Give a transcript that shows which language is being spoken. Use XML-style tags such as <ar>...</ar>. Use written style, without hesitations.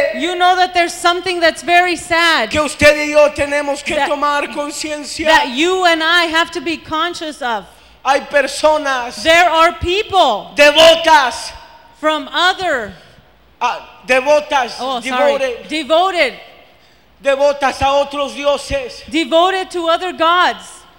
<en>You know that there's something that's very sad.</en> <es>Que usted y yo tenemos que tomar conciencia.</es> <en>That you and I have to be conscious of.</en> <es>Hay personas.</es> <en>There are people.</en> <es>Devotas.</es> <en>From other</en> <es>devotas,</es> <en>oh, devoted, sorry. Devoted,</en> <es>devotas a otros dioses,</es> <en>devoted to other gods,</en>